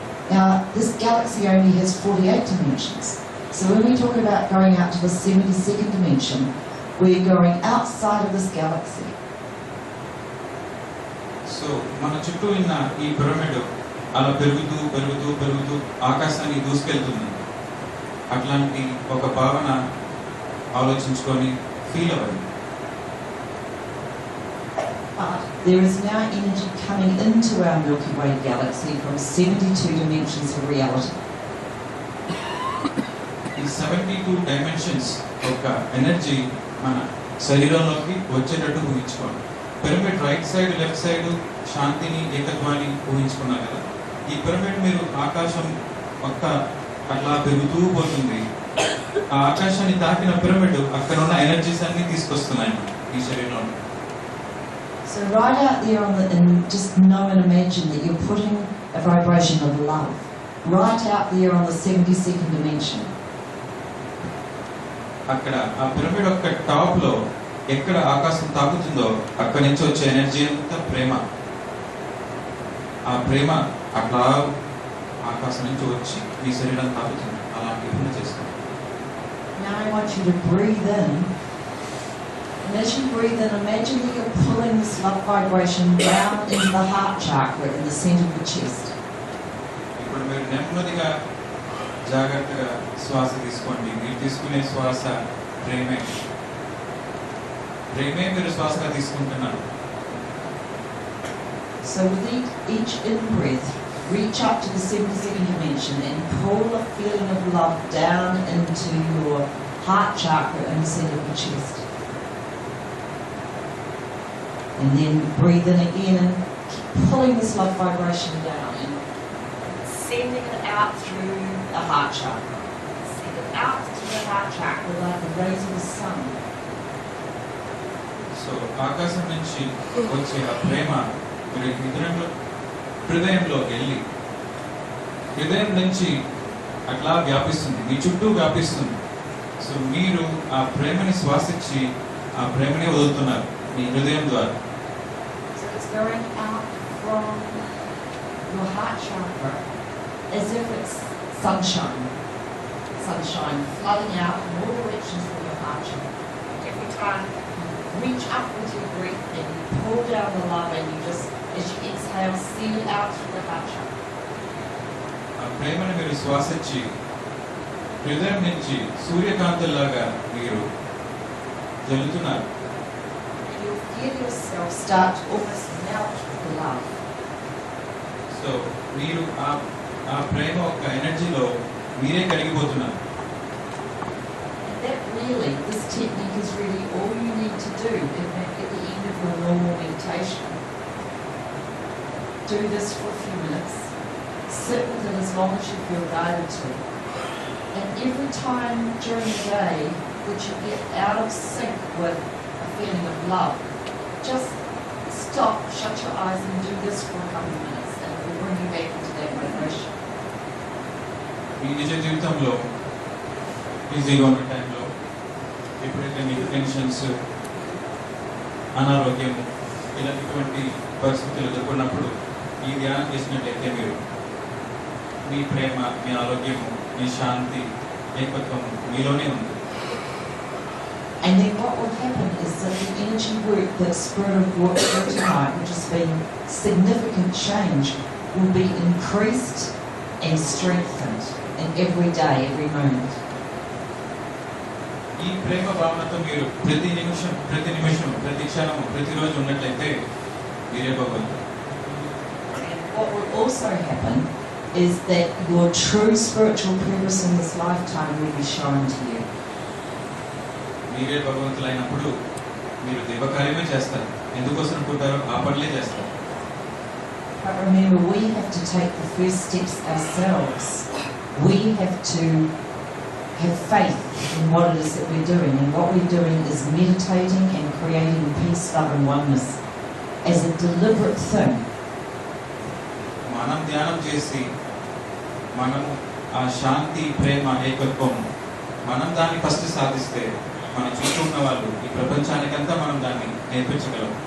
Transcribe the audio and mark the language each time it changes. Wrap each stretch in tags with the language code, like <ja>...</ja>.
<en>Now, this galaxy only has 48 dimensions. So when we talk about going out to the 72nd dimension, we're going outside of this galaxy.</en> <te>So మన చుట్టూ ఉన్న ఈ pyramid అలా పెరుగుతూ పెరుగుతూ పెరుగుతూ ఆకాశానికి దూసుకెళ్తుంది. అట్లాంటి ఒక భావన ఆలోచించుకొని ఫీల్ అవ్వండి.</te> <en>But there is now energy coming into our Milky Way galaxy from 72 dimensions of reality.</en> <te>ఈ 72 డైమెన్షన్స్ యొక్క ఎనర్జీ మన శరీరంలోకి వచ్చేటట్టు ఊహించుకోండి. Pyramid</te> <en>right side left side</en> <te>శాంతిని ఏకత్వాన్ని ఊహించుకున్నారు కదా. ఈ పిరమిడ్ మీరు ఆకాశం పక్క అట్లా పెరుగుతూ పోతుంది. ఆ ఆకాశాన్ని తాకిన పిరమిడ్ అక్కడ ఉన్న ఎనర్జీస్ అన్ని తీసుకొస్తున్నాయి ఈ శరీరంలో.</te> <en>So right out there and just know and imagine that you're putting a vibration of love right out there on the 72nd dimension.</en> <te>అక్కడ ఆ పిరమిడ్ యొక్క టాప్ లో ఎక్కడ ఆకాశం తాకుతుందో అక్కడి నుంచి వచ్చే ఎనర్జీ అంతా ప్రేమ. ఆ ప్రేమ అట్లా ఆకాశం నుంచి వచ్చి మీ శరీరం తాకుతుంది. అలాంటి పని చేస్తాం.</te> <en>Now I want you to breathe in. And as you breathe in, imagine that you're pulling this love vibration down into the heart chakra in the center of the chest.</en> <te>ఇప్పుడు మీరు నెమ్మదిగా జాగ్రత్తగా శ్వాస తీసుకోండి. మీరు తీసుకునే శ్వాస ప్రేమే. ప్రేమే మీరు శ్వాసగా తీసుకుంటున్నారు.</te> <en>So with each in-breath, reach up to the 72nd dimension and pull a feeling of love down into your heart chakra in the center of the chest. And then breathe in again and keep pulling this love vibration down and sending it out through the heart chakra. Send it out through the heart chakra like the rays of the sun.</en> <te>So ఆకాశం నుంచి వచ్చే ఆ ప్రేమ మీరు హృదయంలో వెళ్ళి హృదయం నుంచి అట్లా వ్యాపిస్తుంది, మీ చుట్టూ వ్యాపిస్తుంది. సో మీరు ఆ ప్రేమని శ్వాసించి ఆ ప్రేమని వదులుతున్నారు మీ హృదయం ద్వారా.</te> <en>So it's going out from your heart chakra as if it's sunshine. Sunshine flooding out in all directions from your heart chakra. Every time you reach up with your breath and you pull down the love and you just, as you exhale, send it out through the heart chakra.</en> <te>ఆ ప్రేమను మీరు శ్వాసించి హృదయం నుంచి సూర్యకాంతుల్లాగా మీరు జల్లుతున్నారు.</te> <en>You'll feel yourself start to almost melt with the love.</en> <te>So మీరు ఆ ప్రేమ యొక్క ఎనర్జీలో మీరే కరిగిపోతున్నారు.</te> <en>And that really, this technique is really all you need to do. In fact, at the end of your normal meditation, do this for a few minutes. Sit with it as long as you feel guided to. And every time during the day that you get out of sync with a feeling of love, just stop, shut your eyes and do this for a couple of minutes and it will bring you back into that vibration.</en> <te>మీ నిజ జీవితంలో బిజీగా ఉన్న టైంలో ఎప్పుడైతే మీకు tensions, అనారోగ్యము ఇలాంటి పరిస్థితులు ఎదుర్కొన్నప్పుడు ఈ ధ్యానం చేసినట్లయితే మీరు మీ ప్రేమ, మీ ఆరోగ్యము, మీ శాంతి, ఏకత్వము మీలోనే ఉంది.</te> <en>And then what will happen is that the energy work that Spirit of work tonight, which has been significant change, will be increased and strengthened in every day, every moment.</en> <te>ఈ ప్రేమ భావనతో మీరు ప్రతి నిమిషం, ప్రతి క్షణము, ప్రతిరోజు ఉన్నట్లయితే మీరే భగవంతుడు.</te> <en>And what will also happen is that your true spiritual purpose in this lifetime will be shown to you.</en> <te>మీరే భగవంతులైనప్పుడు మీరు దేవకార్యమే చేస్తారు. ఎందుకోసం పుట్టారో ఆ పనులే చేస్తారు.</te> <en>But remember, we have to take the first steps ourselves. We have to have faith in what it is that we're doing. And what we're doing is meditating and creating peace, love and oneness as a deliberate thing.</en> <te>మనం ధ్యానం చేసి మనము ఆ శాంతి, ప్రేమ, ఏకత్వం మనం దాన్ని first సాధిస్తే మన చుట్టూ ఉన్న వాళ్ళు ఈ ప్రపంచానికంతా మనం దాన్ని నేర్పించగలం.</te>